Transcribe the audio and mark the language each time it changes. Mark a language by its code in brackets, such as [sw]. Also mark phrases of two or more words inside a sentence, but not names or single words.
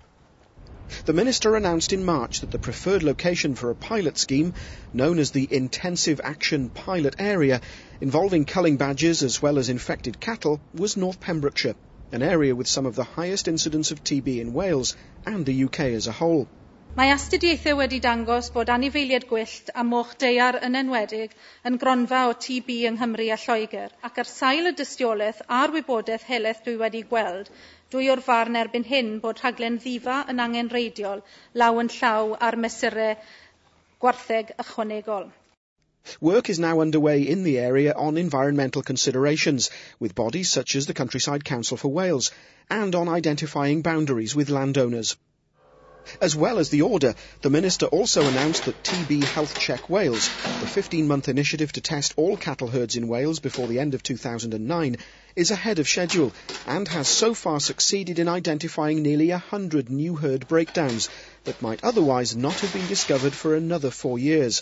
[en] The Minister announced in March that the preferred location for a pilot scheme, known as the Intensive Action Pilot Area, involving culling badgers as well as infected cattle, was North Pembrokeshire, an area with some of the highest incidence of TB in Wales and the UK as a whole. [cy] Mae astudiaethau wedi dangos bod anifeiliaid gwyllt a moch daear yn enwedig yn gronfa o TB yng Nghymru a Lloegr, ac ar sail y dystiolaeth a'r wybodaeth helaeth dwi wedi gweld, dwi o'r farn erbyn hyn bod rhaglen ddifa yn angenreidiol law yn llaw ar mesurau gwartheg ychwanegol. [en] Work is now underway in the area on environmental considerations, with bodies such as the Countryside Council for Wales, and on identifying boundaries with landowners. As well as the order, the Minister also announced that TB Health Check Wales, the 15-month initiative to test all cattle herds in Wales before the end of 2009, is ahead of schedule and has so far succeeded in identifying nearly 100 new herd breakdowns that might otherwise not have been discovered for another 4 years.